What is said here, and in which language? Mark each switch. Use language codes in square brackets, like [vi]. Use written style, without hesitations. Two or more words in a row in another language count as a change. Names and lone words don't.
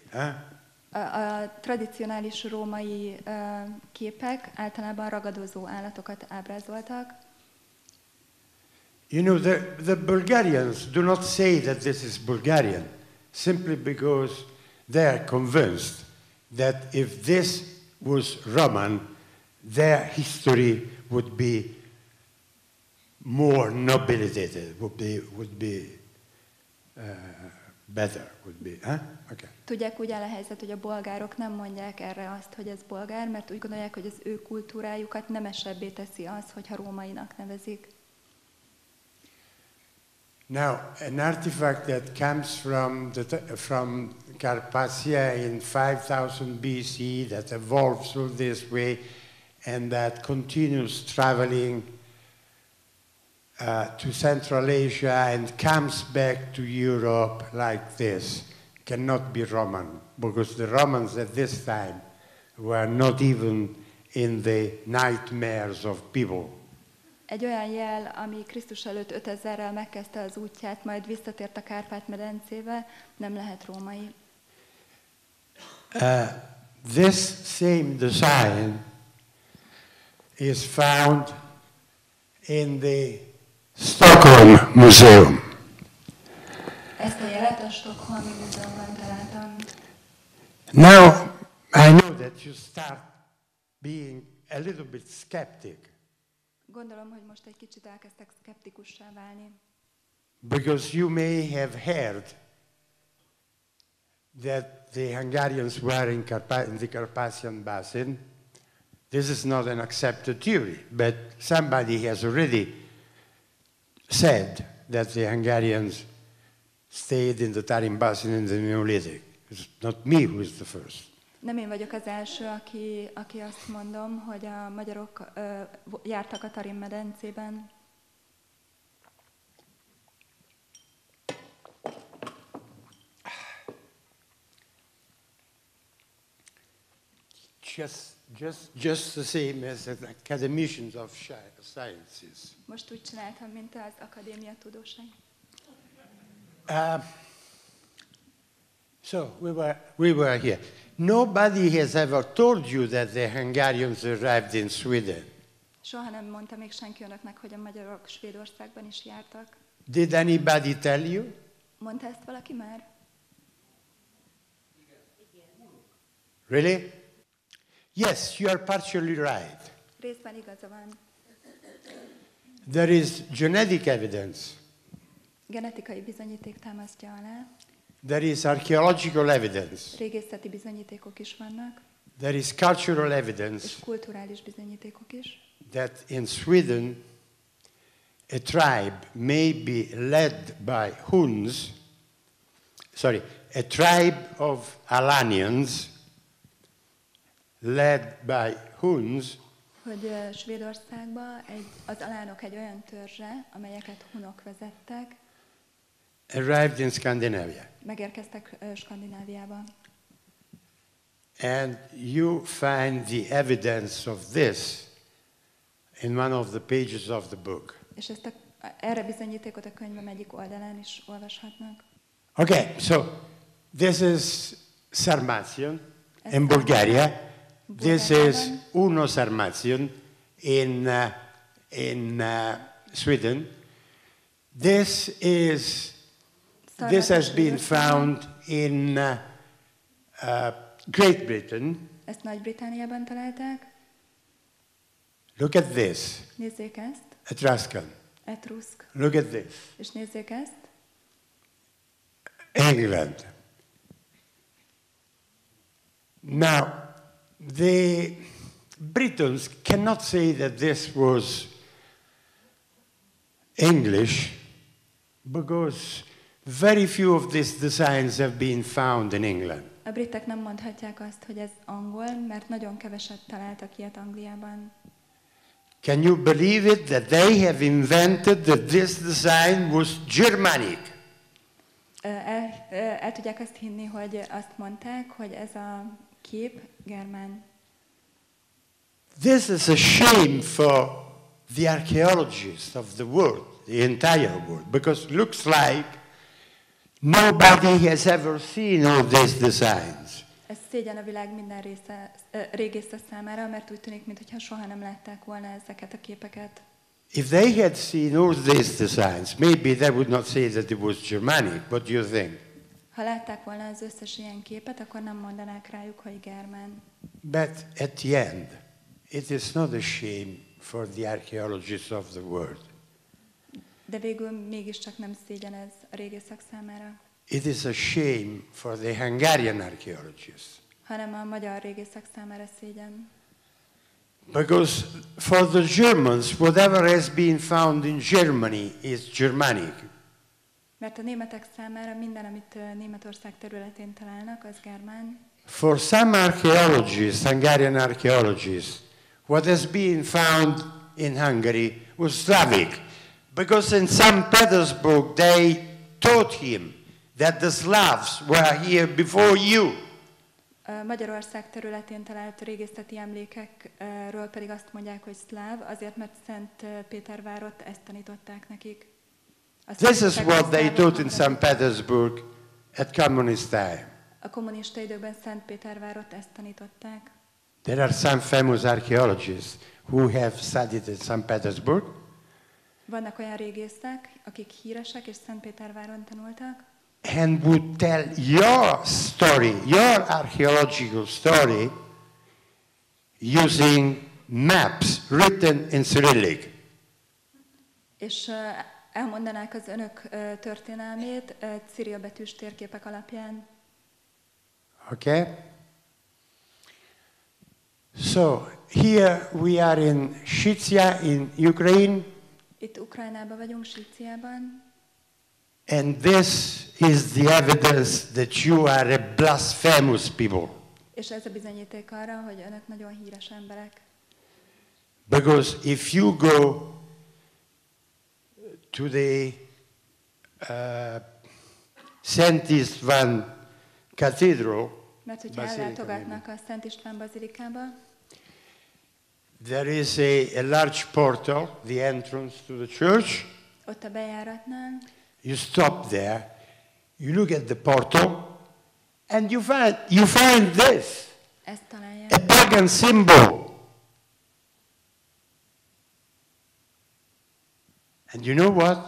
[hu] Huh? A tradicionális római képek általában ragadozó állatokat ábrázoltak. [en] You know, the Bulgarians do not say that this is Bulgarian, simply because they are convinced that if this was Roman, their history would be more nobilitated, would be better, would be, huh? Okay. [hu] Tudják, úgy áll a helyzet, hogy a bolgárok nem mondják erre azt, hogy ez bolgár, mert úgy gondolják, hogy az ő kultúrájukat nemesebbé teszi az, hogyha rómainak nevezik. [en] Now, an artifact that comes from Carpathia in 5000 BC, that evolves through this way, and that continues traveling to Central Asia and comes back to Europe like this, cannot be Roman, because the Romans at this time were not even in the nightmares of people. [hu] Egy olyan jel, ami Krisztus előtt 5000-rel megkezdte az útját, majd visszatért a Kárpát-medencébe, nem lehet római. [en] This same design is found in the Stockholm Museum. [hu] Ezt a jelet a Stockholmi Múzeumban találtam. [en] Now, I know that you start being a little bit skeptic [hu] Gondolom, hogy most egy kicsit elkezdtek szkeptikussá válni. [en] Because you may have heard that the Hungarians were in the Carpathian Basin. This is not an accepted theory, but somebody has already said that the Hungarians stayed in the tarim basin in the Neolithic. It's not me who is the first. [hu] Nem én vagyok az első, aki azt mondom, hogy a magyarok jártak a tarim-medencében. [en] Just the same as the academicians of sciences. [hu] Most úgy csináltam, mint az akadémia tudósai. [en] So we were here. Nobody has ever told you that the Hungarians arrived in Sweden. [hu] Soha nem mondta még senki önöknek, hogy a magyarok Svédországban is jártak. [en] Did anybody tell you? [hu] Mondta ezt valaki már? [en] Really? Yes, you are partially right. [hu] Részben igaza van. [en] There is genetic evidence. [hu] Genetikai bizonyíték támasztja alá. [en] There is archaeological evidence. [hu] Régészeti bizonyítékok is vannak. [en] There is cultural evidence. [hu] És kulturális bizonyítékok is. [en] That in Sweden a tribe may be led by Huns, a tribe of Alanians led by Huns, [hu] hogy Svédországban az alánok egy olyan törzse, amelyeket hunok vezettek, [en] arrived in Scandinavia. [hu] Megérkeztek Skandináviába. [en] And you find the evidence of this in one of the pages of the book. [hu] És erre bizonyítékot a könyvem egyik oldalán is olvashatnak. [en] Okay, so this is Sarmatian in Bulgaria. This is Uno Sarmatian in Sweden. This has been found in Great Britain. [hu] Ezt Nagy-Britanniában találták. [en] Look at this. [hu] Nézzék ezt. [en] Etruscan. [hu] Etruszk. [en] Look at this. [hu] És nézzék ezt. [en] England. Now, the Britons cannot say that this was English because very few of these designs have been found in England. [hu] A britek nem mondhatják azt, hogy ez angol, mert nagyon keveset találtak ilyet Angliában. [en] Can you believe it that they have invented that this design was Germanic? [hu] El tudják azt hinni, hogy azt mondták, hogy ez a kép germán. [en] This is a shame for the archaeologists of the world, the entire world, because it looks like nobody has ever seen all these designs. [hu] Ez szégyen a világ minden régésze számára, mert úgy tűnik, mintha soha nem látták volna ezeket a képeket. [en] If they had seen all these designs, maybe they would not say that it was Germanic. What do you think? [hu] Ha látták volna az összes ilyen képet, akkor nem mondanák rájuk, hogy germán. [en] But at the end, it is not a shame for the archaeologists of the world. [hu] De végül mégiscsak nem szégyen ez a régészek számára. [en] It is a shame for the Hungarian archaeologists. [hu] Hanem a magyar régészek számára szégyen. [en] Because for the Germans, whatever has been found in Germany is Germanic. [hu] Mert a németek számára minden, amit Németország területén találnak, az germán. [en] For some archaeologists, Hungarian archaeologists, what has been found in Hungary was Slavic. Because in St. Petersburg they taught him that the Slavs were here before you. [hu] Magyarország területén talált régészeti emlékekről pedig azt mondják, hogy szláv, azért mert Szent Pétervárot ezt tanították nekik. [en] This is what they taught in St. Petersburg at communist time. [hu] A kommunista időkben Szent Pétervárot ezt tanították. [en] There are some famous archaeologists who have studied at St. Petersburg. [hu] Vannak olyan régészek, akik híresek és Szentpéterváron tanultak. [en] And would tell your story, your archaeological story, using maps written in Cyrillic. [hu] És elmondanák az önök történelmét cirilbetűs térképek alapján. [en] Okay? So, here we are in Shitsia in Ukraine. [hu] Itt Ukrajnában vagyunk, Síciában. [en] And this is the evidence that you are a blasphemous people. [hu] És ez a bizonyíték arra, hogy önök nagyon híres emberek. [en] Because if you go to the Szent István Cathedral, [hu] mert hogyha ellátogatnak a Szent István bazilikába, [en] there is a large portal, the entrance to the church. [hu] Ott a bejáratnál. [en] You stop there, you look at the portal, and you find this, [hu] Ezt találják. [en] a pagan symbol. And you know what?